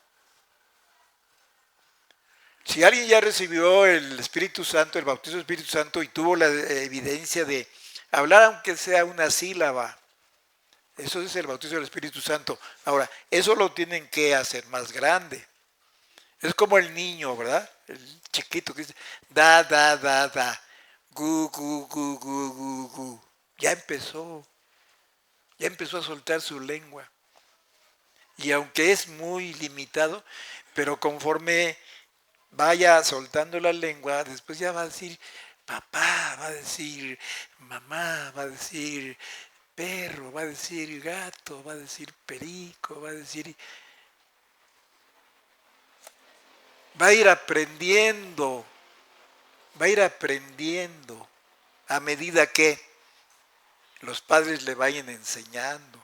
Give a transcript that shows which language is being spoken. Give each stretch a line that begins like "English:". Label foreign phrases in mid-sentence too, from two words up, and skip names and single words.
Spanish: Si alguien ya recibió el Espíritu Santo, el bautizo del Espíritu Santo y tuvo la evidencia de hablar aunque sea una sílaba, eso es el bautizo del Espíritu Santo. Ahora, eso lo tienen que hacer más grande. Es como el niño, ¿verdad? El chiquito que dice, da, da, da, da, gu, gu, gu, gu, gu, gu. Ya empezó a soltar su lengua. Y aunque es muy limitado, pero conforme vaya soltando la lengua, después ya va a decir papá, va a decir mamá, va a decir perro, va a decir gato, va a decir perico, va a ir aprendiendo a medida que los padres le vayan enseñando.